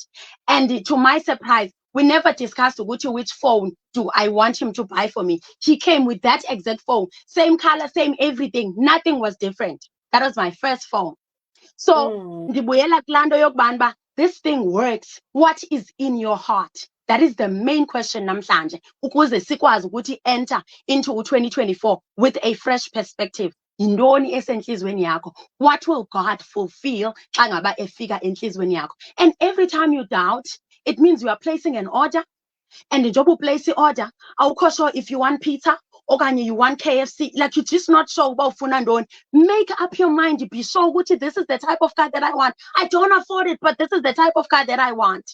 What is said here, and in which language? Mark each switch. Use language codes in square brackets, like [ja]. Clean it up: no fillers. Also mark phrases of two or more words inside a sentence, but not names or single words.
[en] And to my surprise, we never discussed which phone do I want him to buy for me. He came with that exact phone. Same color, same everything. Nothing was different. That was my first phone. So, this thing works. What is in your heart? That is the main question namhlanje. [xh] Ukuze sikwazi ukuthi [en] enter into 2024 with a fresh perspective. [xh] Yintoni esenhlizweni yakho? [en] What will God fulfill [xh] xa ngaba efika enhlizweni yakho? [en] And every time you doubt, it means you are placing an order. And the job will place the order. Awukho sure if you want pizza okanye you want KFC, like you're just not sure about ufuna. Make up your mind. Be sure this is the type of car that I want. I don't afford it, but this is the type of car that I want.